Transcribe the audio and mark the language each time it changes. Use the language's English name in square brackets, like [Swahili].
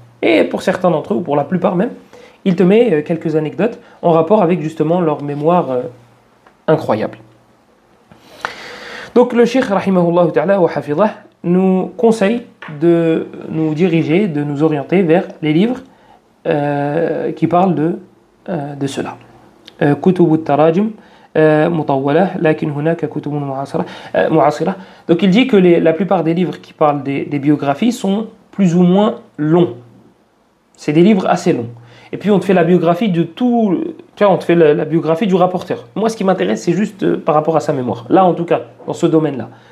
[French] Et pour certains d'entre eux, ou pour la plupart même, il te met quelques anecdotes en rapport avec justement leur mémoire incroyable. Donc le cheikh, rahimahullah ta'ala wa hafidhah, nous conseille de nous diriger, de nous orienter vers les livres qui parlent de cela. [Arabic] كتب التراجم مطولة لكن هناك كتب معاصرة. [French] Donc il dit que la plupart des livres qui parlent des biographies sont plus ou moins longs. C'est des livres assez longs. Et puis on te fait la biographie de tout, tu vois, on te fait la biographie du rapporteur. Moi ce qui m'intéresse c'est juste par rapport à sa mémoire. Là en tout cas, dans ce domaine-là.